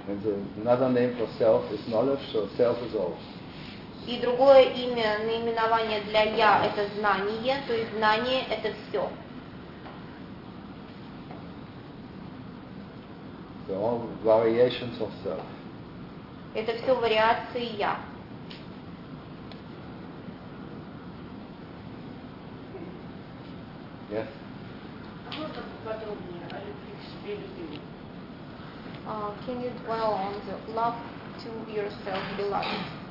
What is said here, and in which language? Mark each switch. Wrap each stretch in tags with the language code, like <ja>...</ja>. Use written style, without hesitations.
<en>And the another name for self is knowledge, so self is all.</en> <ru>И другое имя, наименование для я это знание, то есть знание это все.</ru> <en>So all variations of self.</en> <ru>Это все вариации я.</ru> <en>Yes.</en> <ru>А можно поподробнее о любви к себе любви?</ru> <en>Can you dwell on the love to yourself, beloved?</en>